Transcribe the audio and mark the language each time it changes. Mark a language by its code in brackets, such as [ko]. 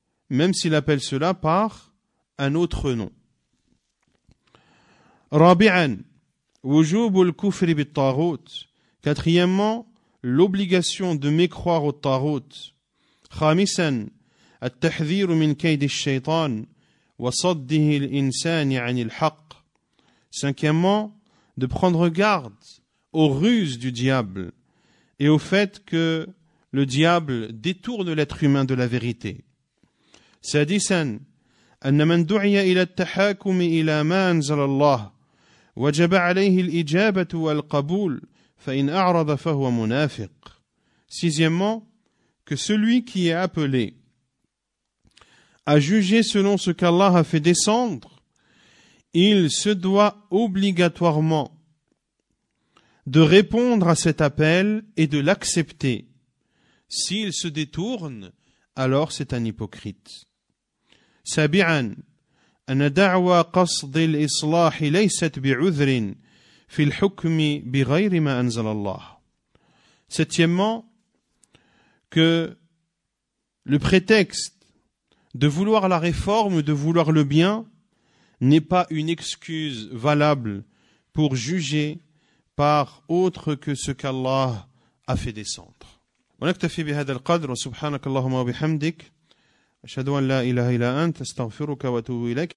[fr] Même s'il appelle cela par un autre nom. [ar] رابعا وجوب الكفر بالطاغوت. [fr] Quatrièmement, l'obligation de mécroire au taghut. [ar] خامسا التحذير من كيد الشيطان وصده الإنسان عن الحق. [fr] Cinquièmement, de prendre garde aux ruses du diable et au fait que le diable détourne l'être humain de la vérité. [ar] سادسا أن من دعي إلى التحاكم إلى ما أنزل الله وجب عليه الإجابة والقبول فإن أعرض فهو منافق. [fr] Sixièmement, que celui qui est appelé à juger selon ce qu'Allah a fait descendre, il se doit obligatoirement de répondre à cet appel et de l'accepter. S'il se détourne, alors c'est un hypocrite. [ar] سابعا أن دعوى قصد الإصلاح ليست بعذر في الحكم بغير ما أنزل الله. [fr] Septièmement, que le prétexte de vouloir la réforme, de vouloir le bien, n'est pas une excuse valable pour juger par autre que ce qu'Allah a fait descendre. [ar] ونكتفي بهذا القدر وسبحانك اللهم وبحمدك أشهد أن لا إله إلا أنت أستغفرك وأتوب إليك.